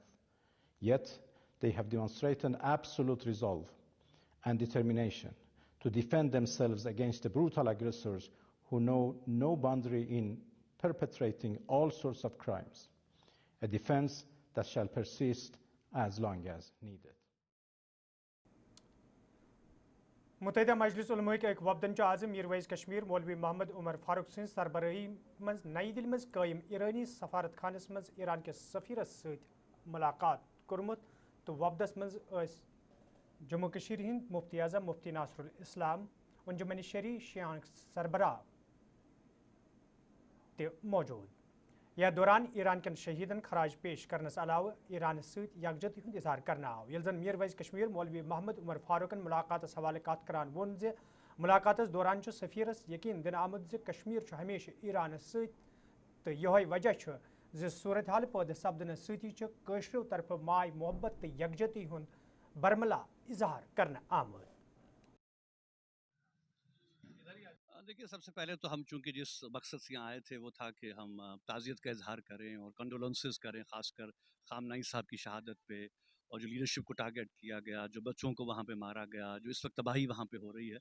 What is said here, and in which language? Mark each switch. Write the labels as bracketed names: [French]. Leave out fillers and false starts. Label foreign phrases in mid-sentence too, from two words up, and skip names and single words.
[English] Yet, they have demonstrated absolute resolve and determination to defend themselves against the brutal aggressors who know no boundary in perpetrating all sorts of crimes, a defense that shall persist as long as needed. [Kashmiri] متحدہ مجلس علماء [Urdu] کے ایک [Kashmiri] وفدن اعظم میرویز کشمیر مولوی محمد عمر فاروق سن سربراہی مز نئی دل مز قائم ایرانی سفارت خانس مز ایران کے سفیرس ست ملاقات کورمت تو وفدس مز جموں کشمیر ہند مفتی اعظم مفتی ناصر الاسلام انجمن شری شیعہ سربراہ تہ موجود. یا دوران ایران کن شہیدن خراج پیش کرنس علاوہ ایران ست یکجہتی ہند اظہار کرنا آو یل زن میرویز کشمیر مولوی محمد عمر فاروقن ملاقات حوالہ کت کران وون زِ ملاقات دوران سفیرس یقین دن آمد زِ کشمیر ہمیشہ ایران ست تو یہ وجہ زِ صورتحال پید سپدن ستی قشرو طرف ماے محبت تو یکجہتی ہند برملا اظہار کرنا آمد. [Urdu] دیکھیے، سب سے پہلے تو ہم چونکہ جس مقصد سے یہاں آئے تھے وہ تھا کہ ہم تعزیت کا اظہار کریں اور کنڈولنسز کریں، خاص کر خامنہئی صاحب کی شہادت پہ، اور جو لیڈرشپ کو ٹارگٹ کیا گیا، جو بچوں کو وہاں پہ مارا گیا، جو اس وقت تباہی وہاں پہ ہو رہی ہے.